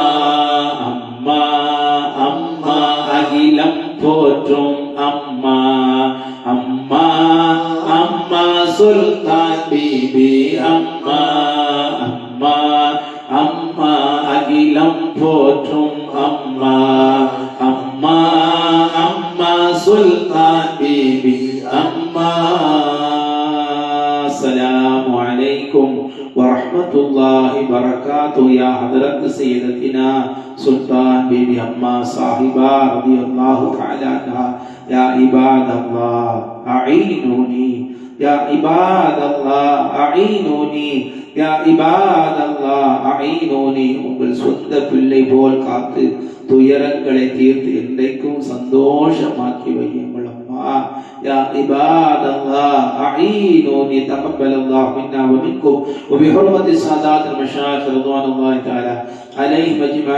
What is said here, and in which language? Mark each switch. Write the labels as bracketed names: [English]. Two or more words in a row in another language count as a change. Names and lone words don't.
[Tamil] அம்மா அம்மா அகிலம் போற்றும் அம்மா அம்மா அம்மா சுல்தான் பீபி அம்மா அம்மா அம்மா அகிலம் போற்றும் அம்மா அம்மா அம்மா சுல்தான் பீபி அம்மா [Arabic] السلام عليكم ورحمة الله وبركاته يا حضرت سيدتنا سلطان بيبي أما صاحبة رضي الله تعالى عنها يا عباد الله أعينوني يا عباد الله أعينوني يا عباد الله أعينوني [Tamil] உங்கள் சொந்த பிள்ளை போல் காத்து துயரங்களை தீர்த்து என்றைக்கும் சந்தோஷமாக்கி வையுங்கள் அம்மா [Arabic] يا عباد الله أعينوني تقبل الله منا ومنكم وبحرمة السادات المشايخ رضوان الله تعالى عليهم أجمعين